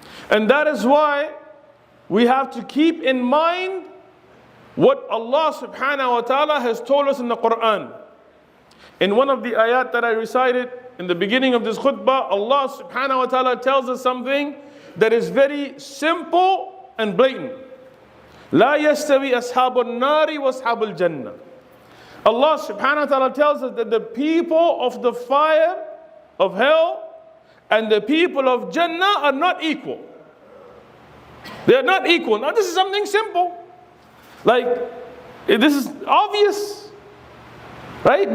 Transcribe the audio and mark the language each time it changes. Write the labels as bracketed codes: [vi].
[en] And that is why we have to keep in mind what Allah subhanahu wa ta'ala has told us in the Quran. In one of the ayat that I recited in the beginning of this khutbah, Allah subhanahu wa ta'ala tells us something that is very simple and blatant. [ar] لا يستوي أصحاب النار وأصحاب الجنة. [en] Allah subhanahu wa ta'ala tells us that the people of the fire of hell and the people of Jannah are not equal. They are not equal. Now this is something simple. Like, this is obvious, right?